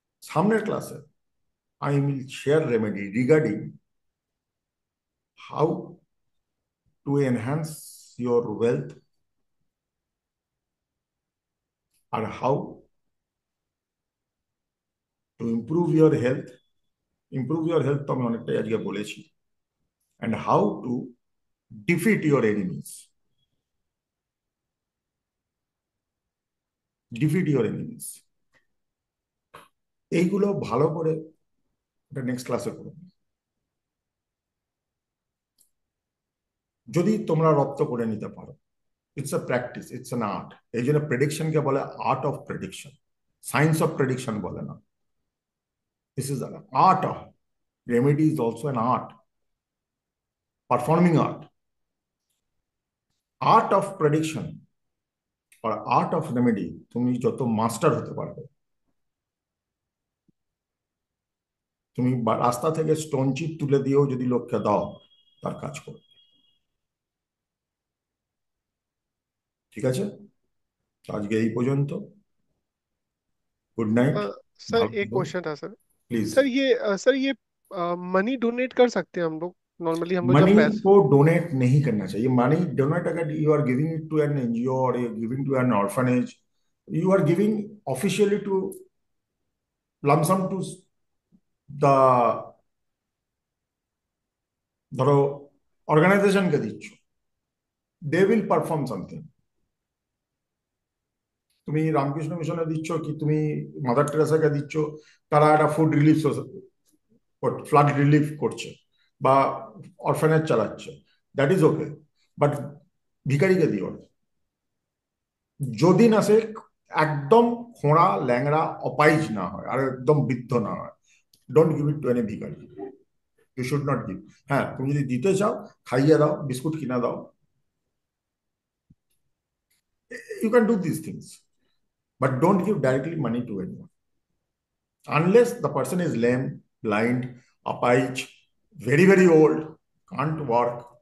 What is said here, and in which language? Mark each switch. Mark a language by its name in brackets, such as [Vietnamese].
[Bangla] সামনের ক্লাসে [English] I will share remedy regarding how to enhance your wealth or how to improve your health. Improve your health [Bangla] তো আমি অনেকটাই আজকে বলেছি। [English] And how to defeat your enemies. Defeat your enemies. [Bangla] এইগুলো ভালো করে এটা নেক্সট ক্লাসে করব। যদি তোমরা রপ্ত করে নিতে পারো, [English] It's a practice, it's an art. [Bangla] এই জন্য প্রেডিকশনকে বলে art of prediction, science of prediction বলে না। [English] This is an art of remedy, is also an art, performing art. Art of prediction or art of remedy [Bangla] তুমি যত master হতে পারবে, তুমি রাস্তা থেকে স্টোন চিপ তুলে দিয়েও যদি লোককে দাও, তার কাজ করবে। ঠিক আছে, আজকে এই পর্যন্ত। [English] good night, [Hindi] सर [Bangla] ভালো [Hindi] एक [Bangla] থেকো, [Hindi] क्वेश्चन था सर। प्लीज। सर ये मनी डोनेट कर सकते हैं हम लोग नॉर्मली, हम लोग जब मनी पैसे। को डोनेट नहीं करना चाहिए। मनी डोनेट अगर [English] you are giving it to an NGO और you giving to an orphanage, you are giving officially to lump sum to the, [Bangla] ধরো অর্গানাইজেশনকে দিচ্ছ, [English] They will perform something. [Bangla] তুমি রামকৃষ্ণ মিশনে দিচ্ছ কি তুমি মাদার টেরেসাকে দিচ্ছ, তারা একটা ফুড রিলিফ, ফ্লাড রিলিফ করছে বা অরফানেজ চালাচ্ছে, [English] That is okay. [Bangla] বাট ভিখারিকে দিও না। যদি না সে একদম খোঁড়া ল্যাংড়া অপাইজ না হয় আর একদম বৃদ্ধ না হয়, [English] Don't give it to any bhikhari. You should not give. [Bangla] হ্যাঁ, তুমি যদি দিতে চাও খাইয়ে দাও, বিস্কুট কিনা দাও, [English] you can do these things, but don't give directly money to anyone unless the person is lame, blind, apache, very very old, can't work.